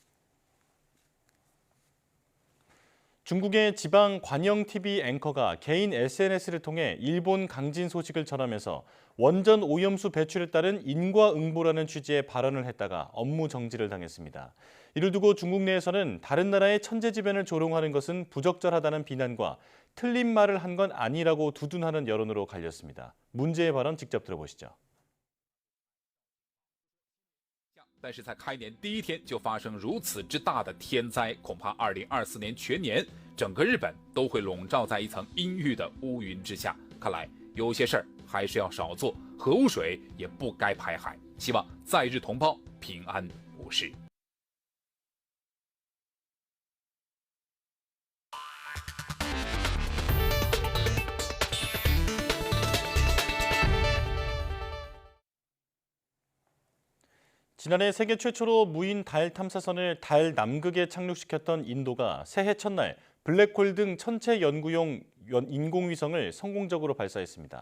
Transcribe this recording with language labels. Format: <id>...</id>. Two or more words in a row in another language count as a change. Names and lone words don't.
<ko>중국의 지방 관영 TV 앵커가 개인 SNS를 통해 일본 강진 소식을 전하면서 원전 오염수 배출에 따른 인과응보라는 취지의 발언을 했다가 업무 정지를 당했습니다. 이를 두고 중국 내에서는 다른 나라의 천재지변을 조롱하는 것은 부적절하다는 비난과 틀린 말을 한 건 아니라고 두둔하는 여론으로 갈렸습니다. 문제의 발언 직접 들어보시죠.</ko> <zh>但是在开年第一天就发生如此之大的天灾，恐怕2024年全年整个日本都会笼罩在一层阴郁的乌云之下。看来有些事儿还是要少做，核污水也不该排海。希望在日同胞平安无事。</zh> <ko>지난해 세계 최초로 무인 달 탐사선을 달 남극에 착륙시켰던 인도가 새해 첫날 블랙홀 등 천체 연구용 인공위성을 성공적으로 발사했습니다.</ko>